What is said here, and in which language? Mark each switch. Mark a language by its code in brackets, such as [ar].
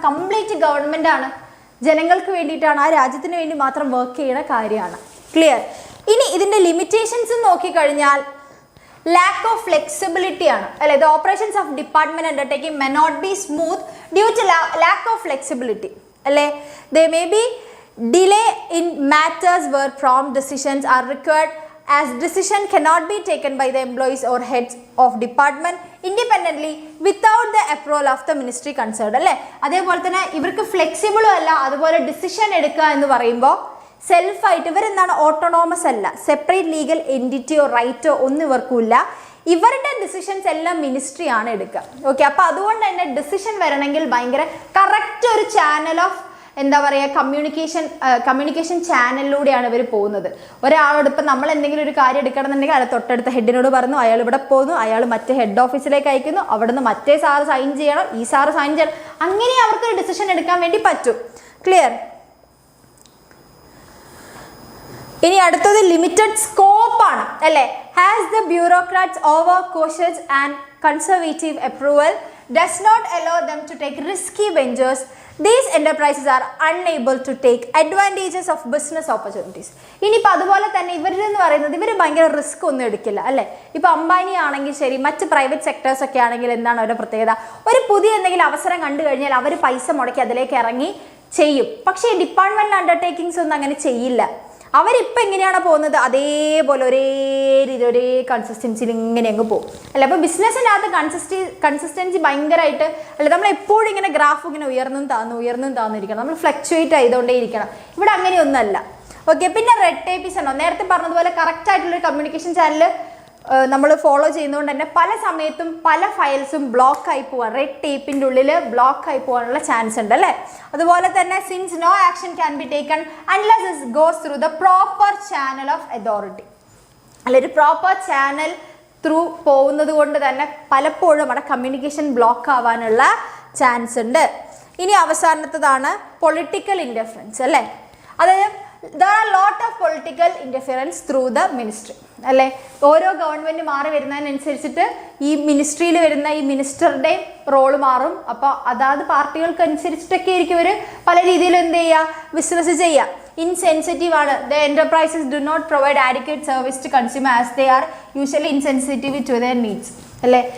[ml] കാരണം complete government ആണ്, ജനങ്ങൾക്ക് വേണ്ടിയിട്ടാണ്, ആ രാജ്യത്തിന് വേണ്ടി മാത്രം വർക്ക് ചെയ്യുന്ന കാര്യമാണ്. ക്ലിയർ? ഇനി ഇതിന്റെ ലിമിറ്റേഷൻസ് നോക്കിക്കഴിഞ്ഞാൽ ലാക്ക് ഓഫ് ഫ്ലെക്സിബിലിറ്റി ആണ് അല്ലെ? [en] The operations of department undertaking may not be smooth due to lack of flexibility അല്ലെ? They may be delay in matters where prompt decisions are required as decision cannot be taken by the employees or heads of department independently without the approval of the ministry concerned അല്ലേ? [ml] അതേപോലെ തന്നെ ഇവർക്ക് ഫ്ലെക്സിബിളും അല്ല, അതുപോലെ decision എടുക്കുക എന്ന് പറയുമ്പോൾ സെൽഫായിട്ട് ഇവരെന്താണ്? Autonomous അല്ല, സെപ്പറേറ്റ് ലീഗൽ എൻറ്റിറ്റിയോ റൈറ്റോ ഒന്നും ഇവർക്കുമില്ല. ഇവരുടെ ഡിസിഷൻസ് എല്ലാം മിനിസ്ട്രി ആണ് എടുക്കുക. ഓക്കെ, അപ്പോൾ അതുകൊണ്ട് തന്നെ ഡിസിഷൻ വരണമെങ്കിൽ ഭയങ്കര കറക്റ്റ് ഒരു ചാനൽ ഓഫ് എന്താ പറയുക കമ്മ്യൂണിക്കേഷൻ ചാനലിലൂടെയാണ് ഇവർ പോകുന്നത്. ഒരാളോട് ഇപ്പം നമ്മൾ എന്തെങ്കിലും ഒരു കാര്യം എടുക്കണമെന്നുണ്ടെങ്കിൽ അയാൾ തൊട്ടടുത്ത ഹെഡിനോട് പറഞ്ഞു, അയാൾ ഇവിടെ പോകുന്നു, അയാൾ മറ്റേ ഹെഡ് ഓഫീസിലേക്ക് അയക്കുന്നു, അവിടുന്ന് മറ്റേ സാറ് സൈൻ ചെയ്യണം, ഈ സാറ് സൈൻ ചെയ്യണം, അങ്ങനെ അവർക്കൊരു ഡിസിഷൻ എടുക്കാൻ വേണ്ടി പറ്റും. ക്ലിയർ? ഇനി അടുത്തത് ലിമിറ്റഡ് സ്കോപ്പ് ആണ് അല്ലേ? [en] Has the bureaucrats over cautious and conservative approval does not allow them to take risky ventures. These enterprises are unable to take advantages of business opportunities. [ml] ഇനിയിപ്പോൾ അതുപോലെ തന്നെ ഇവരെന്ന് പറയുന്നത് ഇവർ ഭയങ്കര റിസ്ക് ഒന്നും എടുക്കില്ല അല്ലേ? ഇപ്പോൾ അംബാനി ആണെങ്കിൽ ശരി, മറ്റ് പ്രൈവറ്റ് സെക്ടേഴ്സ് ഒക്കെ ആണെങ്കിൽ എന്താണ് അവരുടെ പ്രത്യേകത? ഒരു പുതിയ എന്തെങ്കിലും അവസരം കണ്ടു കഴിഞ്ഞാൽ അവർ പൈസ മുടക്കി അതിലേക്ക് ഇറങ്ങി ചെയ്യും. പക്ഷേ ഡിപ്പാർട്ട്മെന്റ് അണ്ടർടേക്കിങ്സ് ഒന്നും അങ്ങനെ ചെയ്യില്ല. അവരിപ്പോൾ എങ്ങനെയാണ് പോകുന്നത്? അതേപോലെ ഒരേ രീതി ഒരേ കൺസിസ്റ്റൻസിയിൽ ഇങ്ങനെ അങ്ങ് പോകും അല്ല? അപ്പോൾ ബിസിനസ്സിനകത്ത് കൺസിസ്റ്റൻസി ഭയങ്കരമായിട്ട് അല്ല, നമ്മൾ എപ്പോഴും ഇങ്ങനെ ഗ്രാഫ് ഇങ്ങനെ ഉയർന്നും താന്നിരിക്കണം, നമ്മൾ ഫ്ലക്ച്വേറ്റ് ചെയ്തുകൊണ്ടേ ഇരിക്കണം. ഇവിടെ അങ്ങനെയൊന്നുമല്ല. ഓക്കെ, പിന്നെ റെഡ് ടേപ്പീസ് ഉണ്ടോ? നേരത്തെ പറഞ്ഞതുപോലെ കറക്റ്റ് ആയിട്ടുള്ളൊരു കമ്മ്യൂണിക്കേഷൻ ചാനൽ നമ്മൾ ഫോളോ ചെയ്യുന്നതുകൊണ്ട് തന്നെ പല സമയത്തും പല ഫയൽസും ബ്ലോക്ക് ആയി പോകാൻ, റെഡ് ടേപ്പിൻ്റെ ഉള്ളിൽ ബ്ലോക്ക് ആയി പോകാനുള്ള ചാൻസ് ഉണ്ട് അല്ലേ? അതുപോലെ തന്നെ [en] since no action can be taken unless it goes through the proper channel of authority [ml] അല്ല, ഒരു പ്രോപ്പർ ചാനൽ ത്രൂ പോകുന്നത് കൊണ്ട് തന്നെ പലപ്പോഴും അവിടെ കമ്മ്യൂണിക്കേഷൻ ബ്ലോക്ക് ആവാനുള്ള ചാൻസ് ഉണ്ട്. ഇനി അവസാനത്തതാണ് പൊളിറ്റിക്കൽ ഇൻ്റർഫറൻസ് അല്ലേ? [en] അതായത് there are lot of political interference through the ministry അല്ലേ? [ml] ഓരോ ഗവൺമെന്റ് മാറി വരുന്നതിനനുസരിച്ചിട്ട് ഈ മിനിസ്ട്രിയിൽ വരുന്ന ഈ മിനിസ്റ്ററുടെ റോള് മാറും. അപ്പോൾ അതാത് പാർട്ടികൾക്ക് അനുസരിച്ചിട്ടൊക്കെ ആയിരിക്കും ഇവർ പല രീതിയിൽ എന്ത് ചെയ്യുക, ബിസിനസ് ചെയ്യുക. ഇൻസെൻസിറ്റീവ് ആണ്. [en] The enterprises do not provide adequate service to consumer as they are usually insensitive to their needs അല്ലേ?